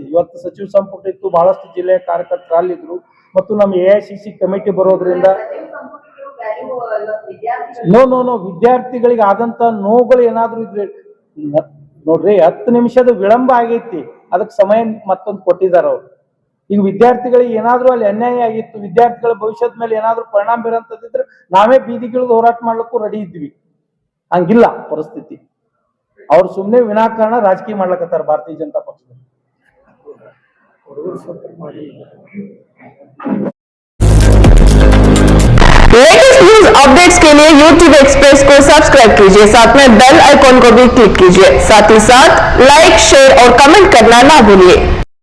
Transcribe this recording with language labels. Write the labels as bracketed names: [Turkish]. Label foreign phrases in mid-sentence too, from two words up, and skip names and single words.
[Kannada] ಇವತ್ತು ಸಚಿವ ಸಂಪುಟ ಇತ್ತು, ಬಹಳಷ್ಟು ಜಿಲ್ಲೆಯ ಕಾರ್ಯಕರ್ತರು ಅಲ್ಲಿದ್ರು, ಮತ್ತು ನಮ್ಮ AICC ಕಮಿಟಿ ಬರೋದ್ರಿಂದ ನೋ ವಿದ್ಯಾರ್ಥಿಗಳಿಗೆ ಆದಂತ ನೋವುಗಳು ಏನಾದ್ರು ಇದ್ರೆ ನೋಡ್ರಿ, 10 ನಿಮಿಷದ ವಿಳಂಬ ಆಗೈತಿ, ಅದಕ್ಕೆ ಸಮಯ ಮತ್ತೊಂದು ಕೊಟ್ಟಿದ್ದಾರೆ ಅವ್ರು. ಈಗ ವಿದ್ಯಾರ್ಥಿಗಳಿಗೆ ಏನಾದ್ರೂ ಅಲ್ಲಿ ಅನ್ಯಾಯ ಆಗಿತ್ತು, ವಿದ್ಯಾರ್ಥಿಗಳ ಭವಿಷ್ಯದ ಮೇಲೆ ಏನಾದ್ರೂ ಪರಿಣಾಮ ಬೀರಂತದಿದ್ರೆ ನಾವೇ ಬೀದಿಗಿಳಿದು ಹೋರಾಟ ಮಾಡ್ಲಿಕ್ಕೂ ರೆಡಿ ಇದ್ವಿ. ಹಂಗಿಲ್ಲ ಪರಿಸ್ಥಿತಿ. ಅವ್ರು ಸುಮ್ಮನೆ ವಿನಾಕಾರಣ ರಾಜಕೀಯ ಮಾಡ್ಲಕತ್ತಾರ ಭಾರತೀಯ ಜನತಾ ಪಕ್ಷದ. [English] latest news updates [Hindi] के लिए YouTube एक्सप्रेस को सब्सक्राइब कीजिए, साथ में [English] bell icon [Hindi] को भी क्लिक कीजिए। साथ ही साथ लाइक, शेयर और कमेंट करना ना भूलिए।